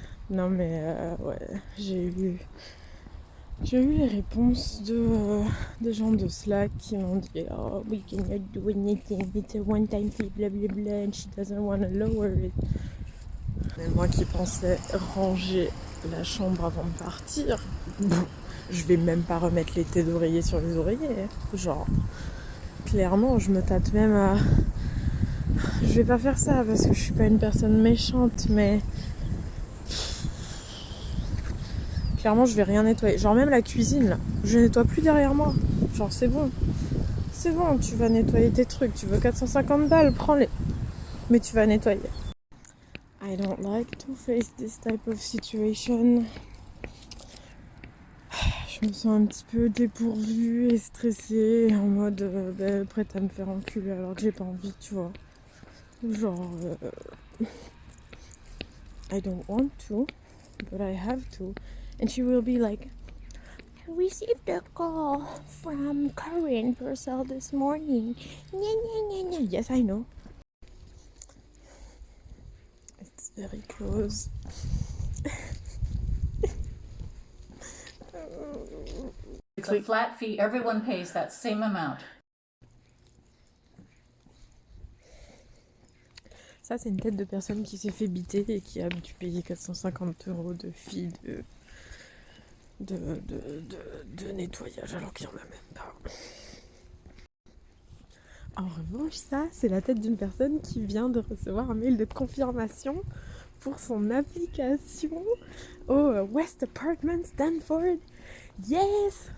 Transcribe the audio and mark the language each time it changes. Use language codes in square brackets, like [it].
[fr] Non mais ouais, j'ai eu les réponses de gens de Slack qui m'ont dit [en] oh we cannot do anything, it's a one time fee blablabla and she doesn't want to lower it. [fr] Mais moi qui pensais ranger la chambre avant de partir, je vais même pas remettre les têtes d'oreiller sur les oreillers. Genre, clairement, je me tâte même à... Je vais pas faire ça parce que je suis pas une personne méchante, mais... Clairement, je vais rien nettoyer. Genre même la cuisine, là, je nettoie plus derrière moi. Genre, c'est bon. C'est bon, tu vas nettoyer tes trucs. Tu veux 450 balles, prends-les. Mais tu vas nettoyer. [en] I don't like to face this type of situation. [fr] Je me sens un petit peu dépourvue et stressée, en mode prête à me faire enculer alors que j'ai pas envie, tu vois. [en] Genre, I don't want to, but I have to. And she will be like, I received a call from Karen Purcell this morning. Yes, I know. It's very close. It's a flat fee, everyone pays that same amount. [fr] Ça, c'est une tête de personne qui s'est fait biter et qui a dû payer 450 € de fee de nettoyage alors qu'il n'y en a même pas. En revanche, ça, c'est la tête d'une personne qui vient de recevoir un mail de confirmation pour son application au West Apartment Stanford. Yes!